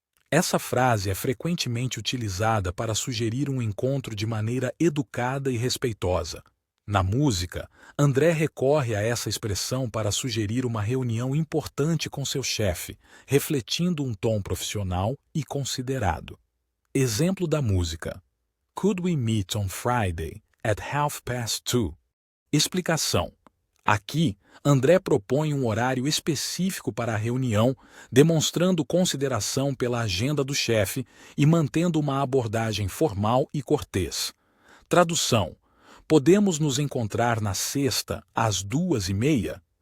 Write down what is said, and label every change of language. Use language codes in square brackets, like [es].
[pt] Essa frase é frequentemente utilizada para sugerir um encontro de maneira educada e respeitosa. Na música, André recorre a essa expressão para sugerir uma reunião importante com seu chefe, refletindo um tom profissional e considerado. Exemplo da música. [en] Could we meet on Friday at 2:30? [pt] Explicação. Aqui, André propõe um horário específico para a reunião, demonstrando consideração pela agenda do chefe e mantendo uma abordagem formal e cortês. Tradução. Podemos nos encontrar na sexta às 2:30?